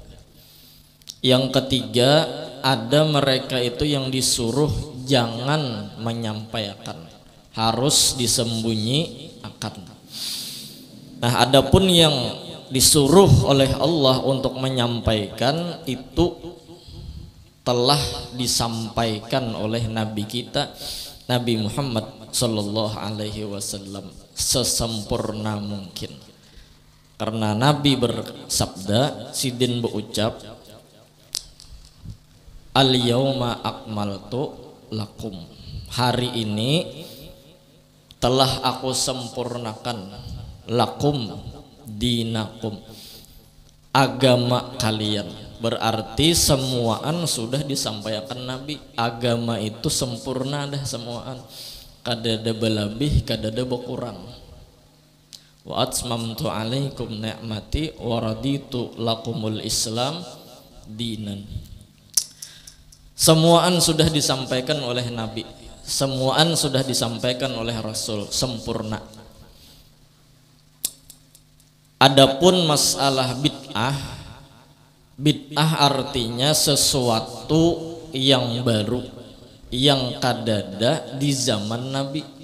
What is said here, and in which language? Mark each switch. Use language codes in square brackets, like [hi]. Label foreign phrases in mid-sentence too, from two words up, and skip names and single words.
[id] Yang ketiga, ada mereka itu yang disuruh jangan menyampaikan, harus disembunyi akan. Nah, adapun yang disuruh oleh Allah untuk menyampaikan itu telah disampaikan oleh Nabi kita, Nabi Muhammad [ar] صلى الله عليه وسلم, [id] sesempurna mungkin. Karena Nabi bersabda, sidin berucap, [ar] اليوم أكملت لكم, [id] hari ini telah aku sempurnakan [ar] لكم دينكم, [id] agama kalian. Berarti semuaan sudah disampaikan Nabi. [bjn] Agama itu sempurna dah semuaan, kadada belabih kadada berkurang. [ar] وأتممت عليكم نعمتي ورضيت لكم الإسلام دينا. [id] Semuaan sudah disampaikan oleh Nabi, semuaan sudah disampaikan oleh Rasul, sempurna. Adapun masalah bid'ah, bid'ah artinya sesuatu yang baru yang kadada di zaman Nabi.